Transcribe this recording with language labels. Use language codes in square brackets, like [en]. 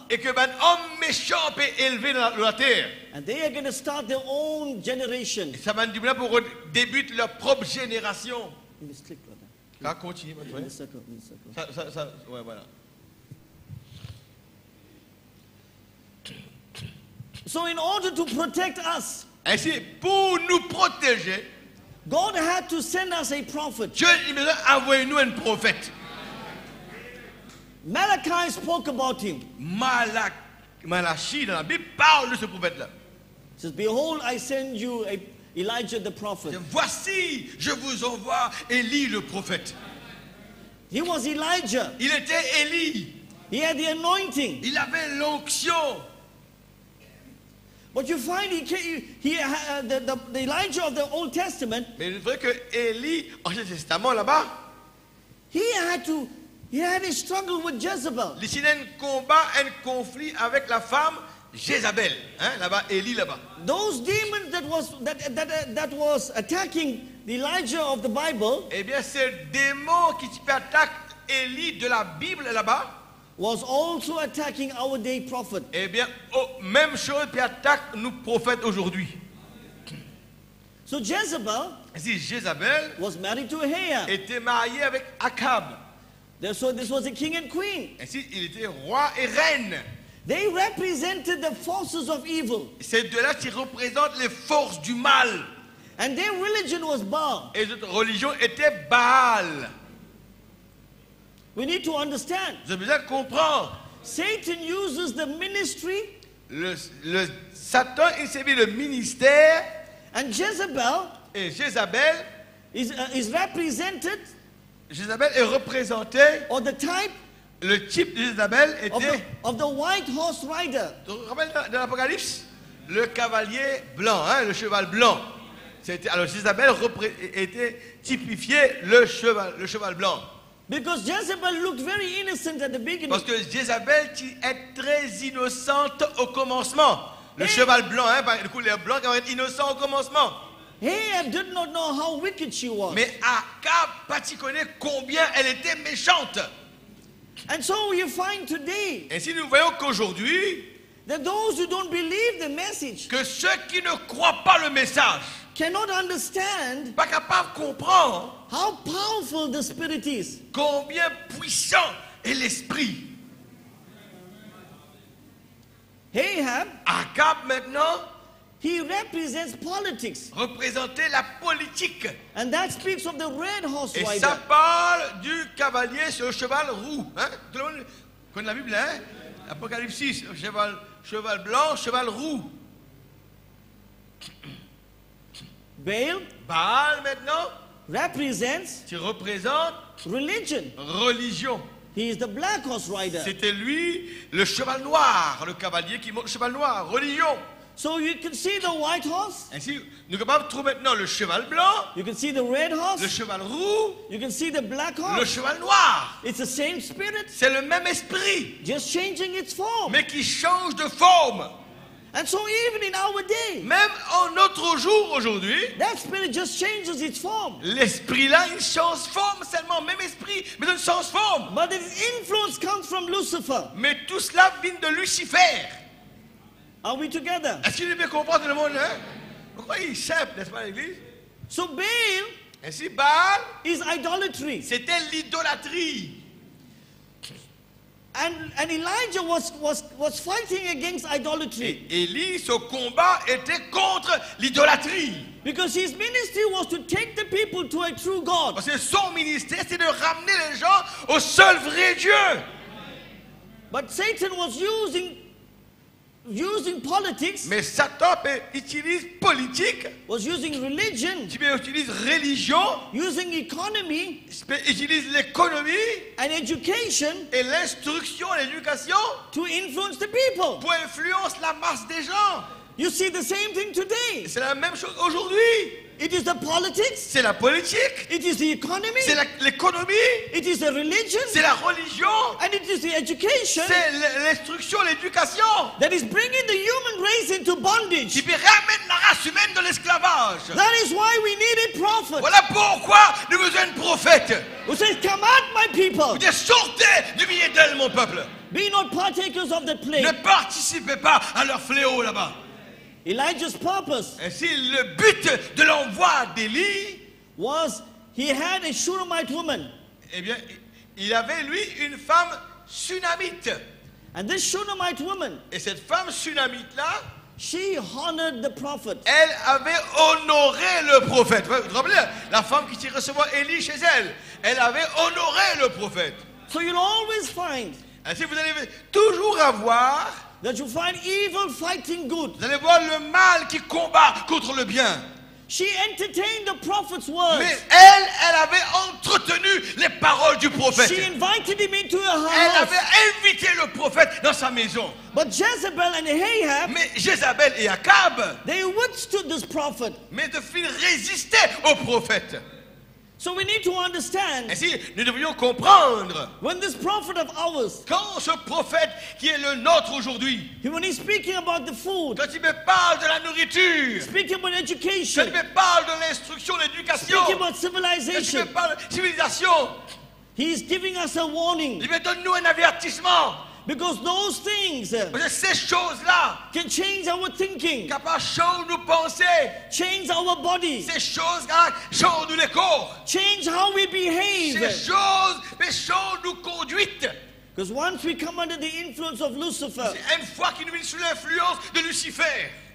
[fr] et que un homme méchant peut élever dans la terre. [en] And they are going to start their own generation. [fr] Et ça va nous pour débuter leur propre génération. [en] In this click, brother. [fr] Ça continue maintenant. [en] In the circle, in the circle. [fr] Ouais, voilà. [en] So in order to protect us, [fr] Ainsi, pour nous protéger, [en] God had to send us a prophet. [fr] Dieu il nous a envoyé nous un prophète. [en] Malachi spoke about him. [fr] Malachi dans la Bible parle de ce prophète-là. [en] He says, behold, I send you Elijah the prophet. [fr] Voici, je vous envoie Élie le prophète. [en] He was Elijah. [fr] Il était Élie. [en] He had the anointing. [fr] Il avait l'onction. [en] But you find the Elijah of the Old Testament, [fr] Mais il est vrai que Élie, Ancien Testament là-bas, [en] he had a struggle with Jezebel. [fr] il y a un combat, un conflit avec la femme Jézabel. Hein, là-bas, Élie là-bas. [en] Those demons that was attacking the Elijah of the Bible [fr] Eh bien, ces démons qui attaquent Élie de la Bible là-bas, [en] was also attacking our day prophet. [fr] eh bien, même chose qui attaque nous prophètes aujourd'hui. [en] So Jezebel [fr] Si Jézabel [en] was married to Ahab. [fr] était mariée avec Akab, [en] So this was a king and queen. [fr] ainsi il était roi et reine. [en] They represented the forces of evil. [fr] Ces deux-là qui représentent les forces du mal. [en] And their religion was Baal. [fr] Et notre religion était Baal. [en] We need to understand. [fr] Vous avez besoin de comprendre. [en] Satan uses the ministry, [fr] Le Satan, il sévit le ministère. [en] and Jezebel [fr] Et Jézabel, [en] is represented, [fr] Jézabel est représentée. [en] or the type [fr] Le type de Jézabel était, [en] of the white horse rider. [fr] tu te rappelles dans l'Apocalypse, le cavalier blanc, hein, le cheval blanc. Alors Jézabel était typifié le cheval blanc. [en] Because Jezebel looked very innocent at the beginning. [fr] Parce que Jézabel qui est très innocente au commencement. Le cheval blanc, hein, du coup les blancs qui vont être innocents au commencement. [en] Ahab did not know how wicked she was. [fr] Mais Akab, pas tu connais combien elle était méchante. [en] And so you find today [fr] Ainsi nous voyons qu'aujourd'hui, [en] that those who don't believe the message [fr] que ceux qui ne croient pas le message, [en] cannot understand [fr] pas capables de comprendre [en] how powerful the spirit is. [fr] combien puissant est l'esprit. [en] Ahab, [fr] Akab maintenant [en] he represents politics. [fr] représentait la politique. [en] And that speaks of the red horse [fr] Et [en] rider. [fr] ça parle du cavalier sur le cheval roux. Hein? Tout le monde connaît la Bible, hein? Apocalypse 6, cheval blanc, cheval roux. Baal maintenant, [en] Represents [fr] qui représente [en] religion. [fr] religion. [en] He is the black horse rider. [fr] C'était lui, le cheval noir, le cavalier qui monte le cheval noir, religion. [en] So you can see the white horse, [fr] Ainsi, nous sommes capables de trouver maintenant le cheval blanc, [en] you can see the red [fr] le [en] horse, [fr] cheval roux, [en] you can see the black [fr] le [en] horse. [fr] cheval noir. [en] It's the same spirit, [fr] C'est le même esprit, [en] just changing its form. [fr] mais qui change de forme. [en] And so even in our day, [fr] Même en notre jour aujourd'hui, [en] that spirit just changes its form. [fr] l'esprit-là, il change forme seulement, même esprit, mais il change forme. [en] But its influence comes from Lucifer. [fr] Mais tout cela vient de Lucifer. [en] Are we together? [fr] Est-ce qu'il veut comprendre tout le monde, hein? Pourquoi il simple, n'est-ce pas, l'église? [en] So Baal [fr] Ainsi, Baal, [en] is idolatry. [fr] c'était l'idolâtrie. [en] And Elijah was fighting against idolatry. [fr] Et Élie, son combat était contre l'idolâtrie. [en] Because his ministry was to take the people to a true God. [fr] Parce que son ministère, c'est de ramener les gens au seul vrai Dieu. [en] But Satan was using politics, [fr] Mais Satan utilise politique, [en] was using religion, [fr] utilise religion, [en] using economy [fr] utilise l'économie [en] and education [fr] et l'instruction, l'éducation [en] to influence the people. [fr] pour influencer la masse des gens. [en] You see the same thing [fr] Et [en] today. [fr] c'est la même chose aujourd'hui. [en] It is the politics, [fr] C'est la politique, [en] it is the economy, [fr] c'est l'économie, [en] it is the religion, [fr] c'est la religion, [en] and it is the education [fr] c'est l'instruction, l'éducation [en] that is bringing the human race into bondage. [fr] qui ramène la race humaine dans l'esclavage. [en] That is why we need a prophet [fr] Voilà pourquoi nous avons besoin de prophètes. [en] who says, "Come out, my people. [fr] Vous dites, sortez du milieu d'elle, mon peuple. [en] Be not partakers of the plague." [fr] Ne participez pas à leur fléau là-bas. [en] Elijah's purpose [fr] Ainsi, le but de l'envoi d'Élie, [en] was he had a Shunammite woman. [fr] eh bien, il avait lui une femme sunamite. [en] And this Shunammite woman, [fr] Et cette femme sunamite-là, [en] she honored the prophet. [fr] elle avait honoré le prophète. Vous vous rappelez, la femme qui recevait Élie chez elle, elle avait honoré le prophète. [en] So you'll always find [fr] Ainsi, vous allez toujours avoir, [en] that you find evil fighting good. [fr] vous allez voir le mal qui combat contre le bien. [en] She entertained the prophet's words. [fr] Mais elle avait entretenu les paroles du prophète. [en] She invited him into her [fr] Elle [en] house. [fr] avait invité le prophète dans sa maison. [en] But Jezebel and Ahab, [fr] Mais Jézabel et Akab, [en] they withstood this prophet. [fr] mais de fil résistaient au prophète. [en] So we need to understand, [fr] Ainsi, nous devrions comprendre, [en] when this prophet of ours, [fr] quand ce prophète qui est le nôtre aujourd'hui, [en] when he's speaking about the food, [fr] quand il me parle de la nourriture, [en] speaking about [fr] quand il [en] education, [fr] me parle de l'instruction, l'éducation, [en] speaking about [fr] quand il [en] civilization, [fr] me parle de civilisation, [en] he's giving us a warning. [fr] il me donne nous un avertissement. [en] Because those things [fr] Parce que ces choses-là, [en] can change our thinking, [fr] capables de changer nos pensées, [en] change our body, [fr] ces choses-là changent les corps. [en] change how we [fr] Ces [en] behave. [fr] choses changent nos conduites. [en] Because once we come under the influence of Lucifer, [fr] Une fois qu'il nous met sous l'influence de Lucifer,